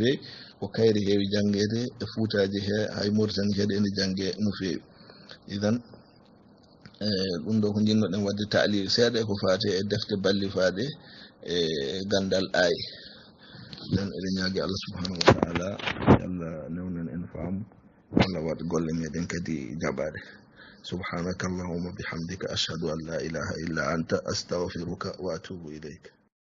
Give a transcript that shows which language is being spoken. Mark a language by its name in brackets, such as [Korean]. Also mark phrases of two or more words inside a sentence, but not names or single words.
[Fula] fewi ko kayri heewi janggede e fuutaji he hay Mauritanie kadi endi jangge no fewi idan ɗum ɗo ko jinnoɗen wadde ta'lil seeɗa ko fate e defte ballifaɗe e gandal ayi dan eɗen ñaagui Allah [Arabic] سبحانه وتعالى [Fula] Allah newnen en faamu Allah waɗ golle meɗen kadi jaɓade [Arabic] سبحانك اللهم وبحمدك أشهد أن لا إله إلا أنت أستغفرك وأتوب إليك